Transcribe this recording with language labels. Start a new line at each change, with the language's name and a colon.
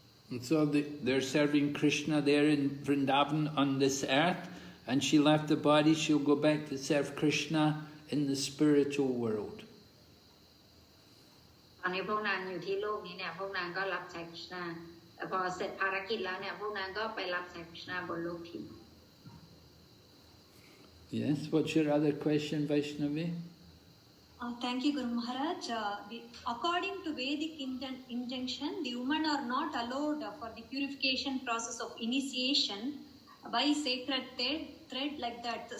English: And so they're serving Krishna there in Vrindavan on this earth, and she left the body, she'll go back to serve Krishna in the spiritual world.
Thai: ตอนนี้พวกนางอยู่ที่โลกนี้เนี่ยพวกนางก็รับใช้คริชนาพอเสร็จภารกิจแล้วเนี่ยพวกนางก็ไปรับใช้คริชนาบนโลกทิพย์
English: Yes, what's your other question, Vaishnavi? Thank you, Guru Maharaj. According to Vedic injunction, the women are not allowed for the purification process of initiation by sacred thread like that.